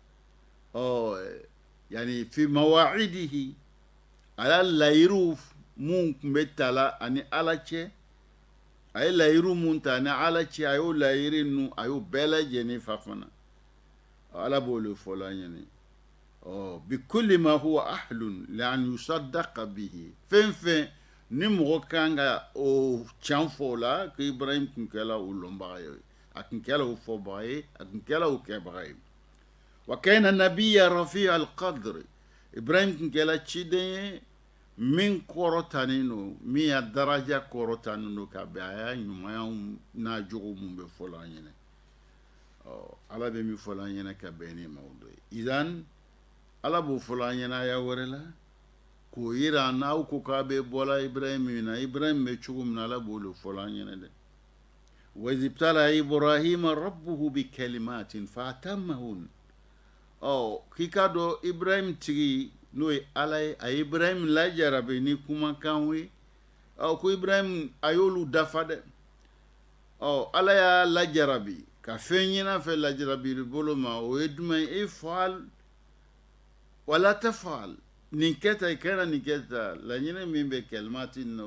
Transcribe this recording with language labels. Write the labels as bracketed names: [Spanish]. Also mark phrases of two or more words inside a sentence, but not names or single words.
[Arabic] يعني في مواعيده [Bambara] a y'a layiru mun kun bɛ tala ani ala cɛ a ye layiru mun ta ani ala cɛ a y'o layiri nu a y'o bɛɛ lajɛlen fa fana ala b'o le fɔla ɲɛna [Arabic] بكل ما هو أهل لأن يصدق به [Bambara] fɛn fɛn ni mɔgɔ kan ka o can fɔ o la ko Ibrahim kun kɛla o lɔnbaga ye a kun kɛla o fɔbaga ye a kun kɛla o kɛbaga ye [Arabic] وكان نبيا رفيع القدر [Bambara] Ibrahim kun kɛla ciden ye min kɔrɔtanin don min ya daraja kɔrɔtanin don ka bɛn a y'a ɲumanyaw n'a jogo mun bɛ fɔla an ɲɛna ala bɛ min fɔla an ɲɛna ka bɛn ni maaw dɔ ye idan ala b'o fɔla an ɲɛna aya wɛrɛ la k'o yira n'aw ko k'a bɛ bɔla Ibrahim min na Ibrahim bɛ cogo min na ala b'o le fɔla an ɲɛna dɛ [Arabic] وإذ ابتلى إبراهيم ربه بكلمات فأتمهن [Bambara] k'i k'a dɔn Ibrahim tigi n'o ye ala ye a ye Ibrahim lajarabi ni kumakanw ye ko Ibrahim a y'olu dafa dɛ ala y'a lajarabi ka fɛn ɲɛna fɛ lajarabi bolo ma o ye jumɛn ye [Arabic] افعل ولا تفعل [Bambara] nin kɛta i kana nin kɛta laɲini min bɛ kalimati na